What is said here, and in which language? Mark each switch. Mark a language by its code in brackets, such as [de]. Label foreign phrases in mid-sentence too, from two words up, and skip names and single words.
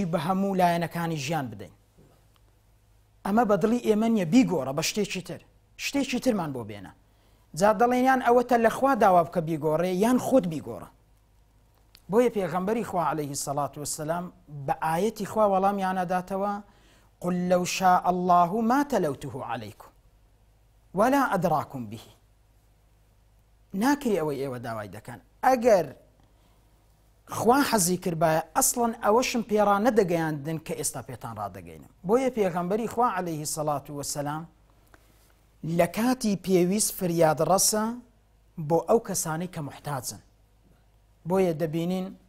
[ckb] بە هەموو لایەنەکانی ژیان بدەین ئەمە بەدڵی ئێمە نیە بیگۆڕە بە شتێکی ترمان بۆ بێنە جا دەڵێنیان ئەوەتە لەخوا داوا بکە بیگۆڕێ یان خۆت بیگۆڕە بۆیە پێغەمبەری خوا [ar] عەلەیهی سەڵات وەسەلام [ckb] بە ئایەتی خوا وەڵامیانەداتەوە [ar] قل لو شاء الله ما تلوته عليكم ولا أدراكم به [ckb] ناکری ئەوەی ئێوە داوای دەکەن ئەگەر خوا حەزی کردبایە ئەسڵەن ئەوەشم پێڕا نەدەگەیاندن کە ئێستا پێتان ڕادەگەینم بۆیە پێغەمبەری خوا [ar] عەلەیهی سەڵات وەسەلام [ckb] لە کاتی پێویست فریاد ڕەسە بۆ ئەو کەسانەی کە محتاجن بۆیە دەبینین